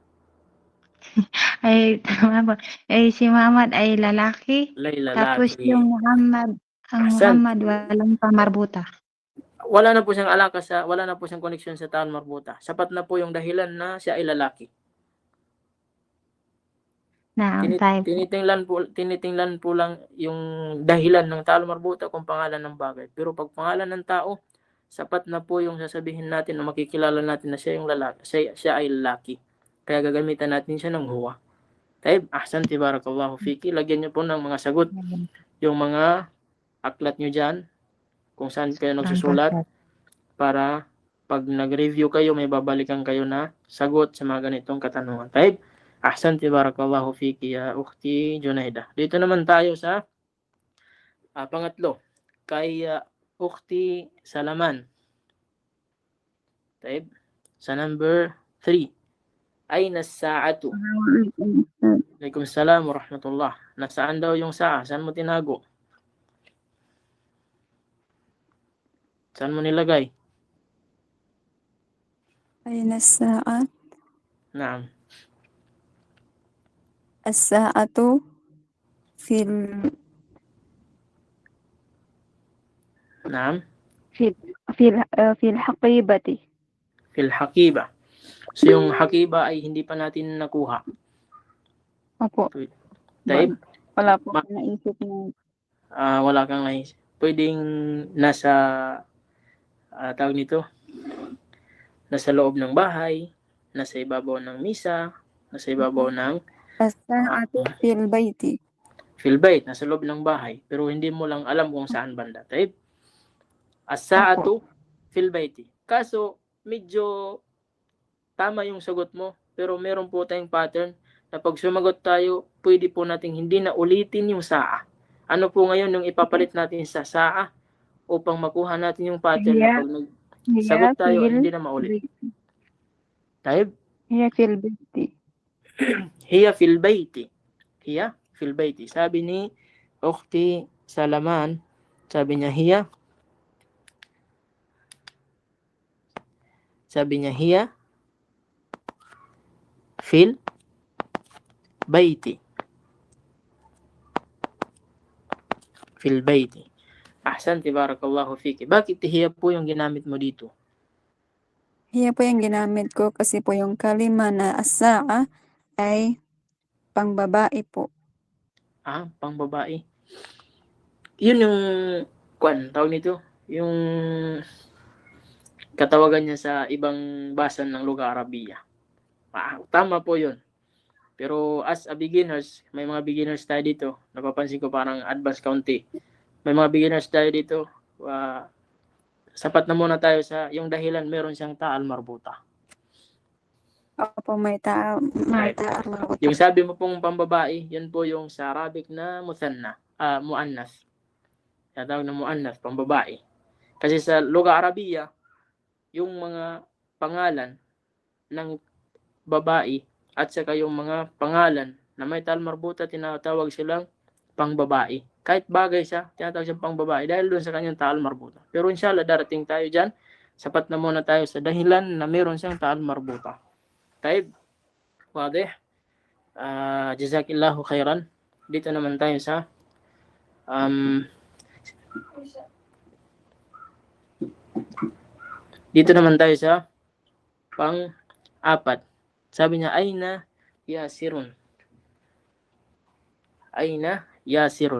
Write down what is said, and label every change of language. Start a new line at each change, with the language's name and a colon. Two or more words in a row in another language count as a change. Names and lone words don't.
Filipino: Ay, tama po. Si Muhammad ay lalaki. Lalaki. Tapos yung Muhammad, Muhammad walang pamarbuta. Wala na po siyang koneksyon sa taon marbuta. Sapat na po yung dahilan na siya ay lalaki.
Arabic: نعم طيب
Filipino: Tinitingnan po lang yung dahilan ng
Arabic: تاء المربوطة
Filipino: kung pangalan ng bagay. Pero pag pangalan ng tao, sapat na po yung sasabihin natin na makikilala natin na siya yung lalaki, siya ay lalaki. Kaya gagamitan natin siya ng huwa.
Arabic: طيب، أحسنتِ بارك الله فيكِ.
Filipino: Lagyan niyo po ng mga sagot yung mga aklat niyo dyan, kung saan kayo nagsusulat, para pag nag-review kayo, may babalikan kayo na sagot sa mga ganitong katanungan.
Arabic: طيب، أحسنتِ بارك الله فيكِ يا أختي جنيدة.
Filipino: Dito naman tayo sa pangatlo, kay ukhti Salaman. Taib, sa number 3.
Arabic: أين الساعة? عليكم السلام ورحمة الله.
Filipino: Nasaan daw yung sa'a? Saan mo tinago? Saan mo nilagay?
Arabic: أين الساعة؟ Naam. الساعة في Naam. في الحقيبة. في الحقيبة.
Filipino: So yung hakiba ay hindi pa natin nakuha. Opo. Taib, Wala po akong naisip na. wala kang naisip. Pwedeng nasa tawag nito, nasa loob ng bahay, nasa ibabaw ng misa, nasa ibabaw ng
Arabic: الساعة في البيت. في البيت,
Filipino: nasa loob ng bahay, pero hindi mo lang alam kung saan banda.
Arabic: طيب، الساعة في البيت.
Filipino: Kaso medyo tama yung sagot mo, pero meron po tayong pattern na pag sumagot tayo, pwede po nating hindi na ulitin yung sa'a. Ano po ngayon yung ipapalit natin sa sa'a upang makuha natin yung pattern na pag nagsagot tayo, hindi na maulit.
Arabic: Taib, هي في البيت. هي في البيت. هي في البيت.
Filipino: Sabi ni Ukhti Salaman, sabi niya hiya. Sabi niya
Arabic: هي في البيت. في البيت. أحسنتِ بارك الله فيكِ.
Filipino: Bakit hiya po yung ginamit mo dito? Hiya po yung ginamit ko kasi po yung kalima na as-sa'a ay pangbabae po. Pang babae. Yun yung tawag nito, yung katawagan niya sa ibang basan ng
Arabic: لغة عربية.
Filipino: Tama po yun. Pero
English: as a beginners,
Filipino: may mga beginners tayo dito. Napapansin ko parang advanced kaunti. May mga beginners tayo dito. Sapat na muna tayo sa yung dahilan meron siyang
Arabic: تاء المربوطة.
Filipino: Opo, may
Arabic: تاء المربوطة.
Filipino: Yung sabi mo pong pambabae, yun po yung sa Arabic na
Arabic: مثنى، مؤنث.
Filipino: Tawag na muannas, pambabae. Kasi sa
Arabic: لغة عربية,
Filipino: yung mga pangalan ng babae at saka yung mga pangalan na may
Arabic: تاء المربوطة,
Filipino: tinatawag silang pangbabae. Kahit bagay siya, tinatawag siyang pangbabae dahil doon sa kanyang
Arabic: تاء المربوطة.
Filipino: Pero inshallah, darating tayo dyan. Sapat na muna tayo sa dahilan na meron siyang
Arabic: تاء المربوطة. طيب، واضح. جزاكِ الله خيرًا.
Filipino: Dito naman tayo sa pang-apat. Sabi niya,
Arabic: أين ياسرٌ. أين ياسرٌ.